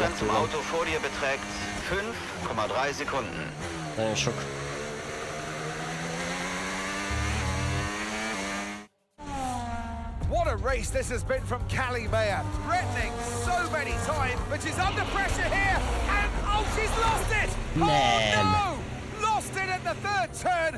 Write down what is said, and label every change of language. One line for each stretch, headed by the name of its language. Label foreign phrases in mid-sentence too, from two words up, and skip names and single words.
German: Abstand zum
Hungarian: tőlem.
German: Auto vor dir beträgt 5,3 Sekunden.
Hungarian: Nagyon sok.
English: What a race this has been from Callie Mayer. Threatening so many times, but she's under pressure here. And oh, she's lost it! Oh no! Lost it at the third turn.